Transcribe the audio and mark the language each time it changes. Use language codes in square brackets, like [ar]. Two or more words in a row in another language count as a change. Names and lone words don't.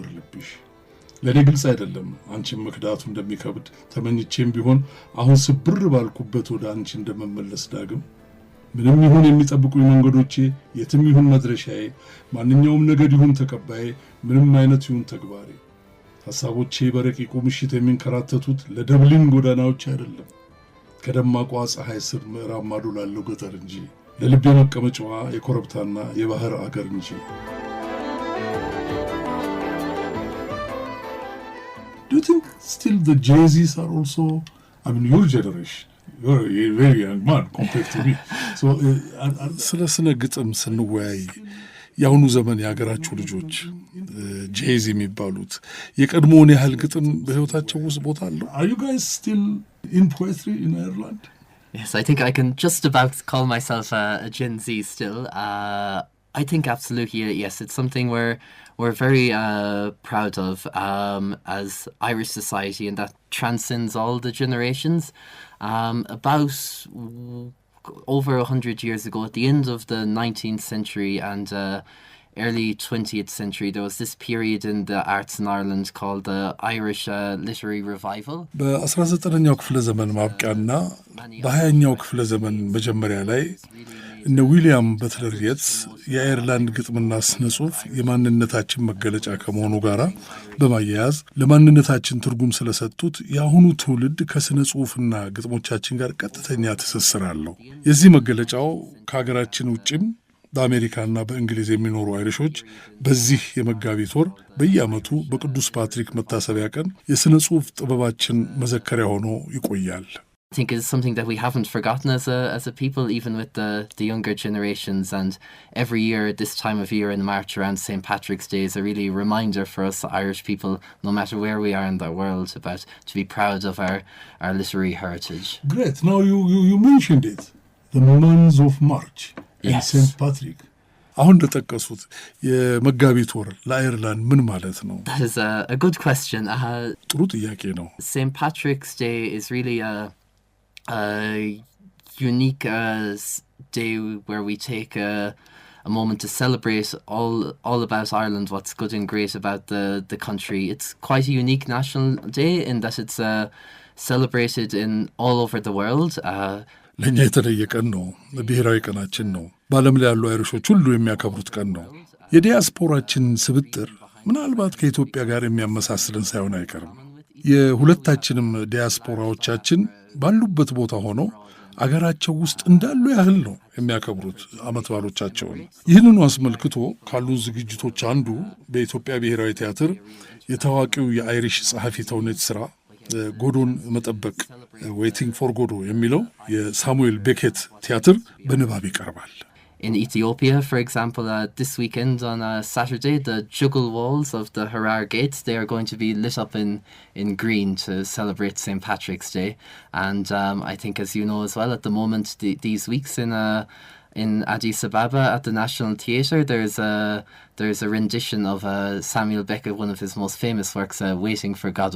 [am] ልብሽ ለኔ ግልጽ አይደለም አንቺን መክዳቱ እንደሚከብድ ተመኝቼም ቢሆን አሁን ስብር ባልኩበት ወደ አንቺ እንደመመለስ ዳግም ምንም ይሁን የሚጠብቁኝ መንገዶቼ የትም ይሁን መድረሻዬ ማንኛውም ነገድ ይሁን ተቀባዬ ምንም አይነት ይሁን ተግባሬ ሐሳቦቼ በረቂቁ ምሽት የሚንከራተቱት ለደብሊን ጎዳናዎች አይደለም ከደማቋ ፀሐይ ስር ምዕራብ ማዶ ላለው ገጠር እንጂ ለልቤ መቀመጫዋ የኮረብታና የባህር አገር እንጂ [en] Do you think still the Jay-Z's are also, I mean, your generation, you're a very young man compared to me. So, [am] ስለስነ ግጥም ስንወያይ ያሁኑ ዘመን ያገራችሁ ልጆች ጄዚ የሚባሉት የቀድሞውን ያህል ግጥም በህይወታቸው ውስጥ ቦታ አለው? [en] Are you guys still in poetry in Ireland? Yes, I think I can just about call myself a Gen Z still. I think absolutely, yes. It's something we're very proud of as Irish society, and that transcends all the generations. About over 100 years ago, at the end of the 19th century and early 20th century, there was this period in the arts in Ireland called the Irish Literary Revival. [am] በ19ኛው ክፍለ ዘመን ማብቂያና በ20ኛው ክፍለ ዘመን መጀመሪያ ላይ እነ ዊሊያም በትለር የትስ የአየርላንድ ግጥምና ስነ ጽሑፍ የማንነታችን መገለጫ ከመሆኑ ጋር በማያያዝ ለማንነታችን ትርጉም ስለሰጡት የአሁኑ ትውልድ ከስነ ጽሑፍና ግጥሞቻችን ጋር ቀጥተኛ ትስስር አለው። የዚህ መገለጫው ከሀገራችን ውጭም በአሜሪካና በእንግሊዝ የሚኖሩ አይሪሾች በዚህ የመጋቢት ወር በየዓመቱ በቅዱስ ፓትሪክ መታሰቢያ ቀን የስነ ጽሑፍ ጥበባችን መዘከሪያ ሆኖ ይቆያል። [en] I think it's something that we haven't forgotten as a people, even with the younger generations. And every year, this time of year in March around St. Patrick's Day is a really reminder for us Irish people, no matter where we are in the world, about to be proud of our literary heritage. Great. Now you mentioned it. The month of March and Yes. St. Patrick. [am] አሁን እንደጠቀሱት የመጋቢት ወር ለአየርላንድ ምን ማለት ነው? [en] That is a good question. [am] ጥሩ ጥያቄ ነው። [en] St. Patrick's Day is really a unique day where we take a moment to celebrate all about Ireland, what's good and great about the country. It's quite a unique national day in that it's celebrated in all over the world. [am] ለእኛ የተለየ ቀን ነው። ብሔራዊ ቀናችን ነው። በዓለም ላይ ያሉ አይሪሾች ሁሉ የሚያከብሩት ቀን ነው። የዲያስፖራችን ስብጥር ምናልባት ከኢትዮጵያ ጋር የሚያመሳስልን ሳይሆን አይቀርም። የሁለታችንም ዲያስፖራዎቻችን ባሉበት ቦታ ሆነው አገራቸው ውስጥ እንዳሉ ያህል ነው የሚያከብሩት ዓመት በዓሎቻቸውን። ይህንኑ አስመልክቶ ካሉን ዝግጅቶች አንዱ በኢትዮጵያ ብሔራዊ ቲያትር የታዋቂው የአይሪሽ ጸሐፊ ተውኔት ሥራ ጎዶን መጠበቅ ዌይቲንግ ፎር ጎዶ የሚለው የሳሙኤል ቤኬት ቲያትር በንባብ ይቀርባል። [en] In Ethiopia, for example, this weekend on Saturday, the juggle walls of the Harar gates, they are going to be lit up in green to celebrate St. Patrick's Day. And I think, as you know as well, at the moment, these weeks in Addis Ababa at the National Theatre, there's a rendition of Samuel Beckett, one of his most famous works, Waiting for Godot.